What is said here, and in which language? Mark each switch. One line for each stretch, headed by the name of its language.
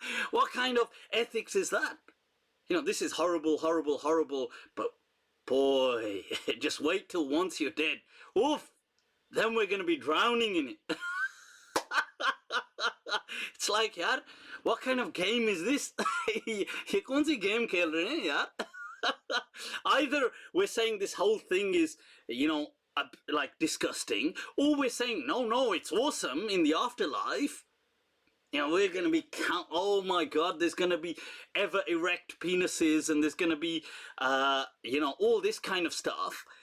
English: What kind of ethics is that? You know, this is horrible, horrible, horrible, but boy, just wait till once you're dead. Oof, then we're going to be drowning in it. It's like, yaar, what kind of game is this?
Hindi: ये कौन सी game खेल रहे हैं यार?
English: Either we're saying this whole thing is, you know, like disgusting, or we're saying, no, it's awesome in the afterlife. You know, we're going to be, oh my God, there's going to be ever erect penises, and there's going to be, you know, all this kind of stuff.